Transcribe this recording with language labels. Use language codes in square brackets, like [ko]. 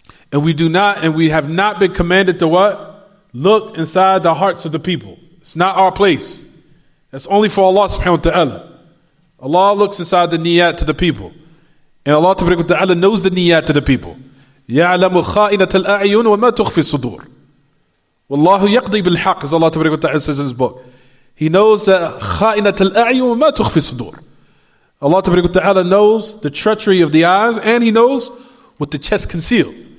[en] And we have not been commanded to what? Look inside the hearts of the people. It's not our place. That's only for Allah subhanahu wa ta'ala. Allah looks inside the niyat to the people. And Allah ta'ala knows the niyat to the people. [ar] يَعْلَمُ خَائِنَةَ الْأَعْيُنِ وَمَا تُخْفِي الصُّدُورِ وَاللَّهُ يَقْضِي بِالْحَقِّ, [en] as Allah ta'ala says in his book. He knows [ar] خَائِنَةَ الْأَعْيُنِ وَمَا تُخْفِي الصُّدُورِ. [en] Allah ta'ala knows the treachery of the eyes, and He knows what the chest conceal.